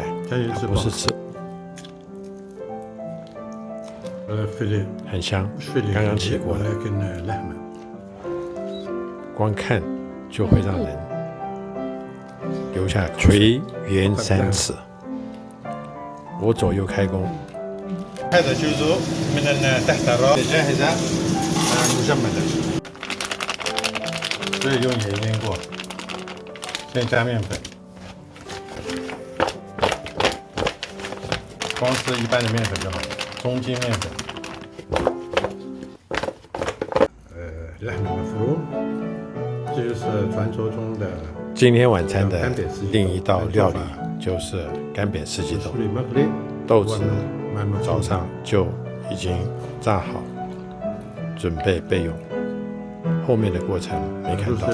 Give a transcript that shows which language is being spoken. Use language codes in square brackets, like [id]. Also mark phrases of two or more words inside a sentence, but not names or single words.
[zh] 它不是吃，很香，刚刚起锅的，光看就会让人流下垂涎三尺。我左右开弓。 [ar] هذا جزء من تحت الراس جاهزة مجمدة， [zh] 所以用盐腌过，先加面粉，光吃一般的面粉就好，中筋面粉。 [ar] لحم مفروم， [zh] 这就是传说中的。今天晚餐的另一道料理就是干煸四季豆。豆子早上就已经炸好，准备备用。后面的过程没看到。